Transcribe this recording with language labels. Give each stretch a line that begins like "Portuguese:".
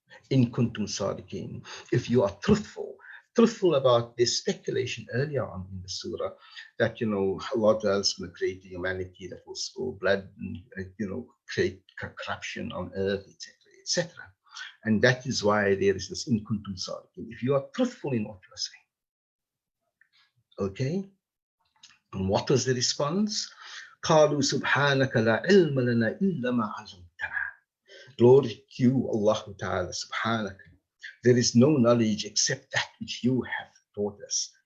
Arabic: In kuntum sadiqin,
English: if you are truthful about this speculation earlier on in the surah, that Allah is going to create a humanity that will spill blood and create corruption on earth, etc., etc. And that is why there is this
Arabic: in kuntum sadiqin,
English: if you are truthful in what you are saying. Okay? And what was the response?
Arabic: قالوا سبحانك لا علم لنا إلا ما علمتنا.
English: Glory to you, Allah Ta'ala, subhanaka. There is no knowledge except that which you have taught us.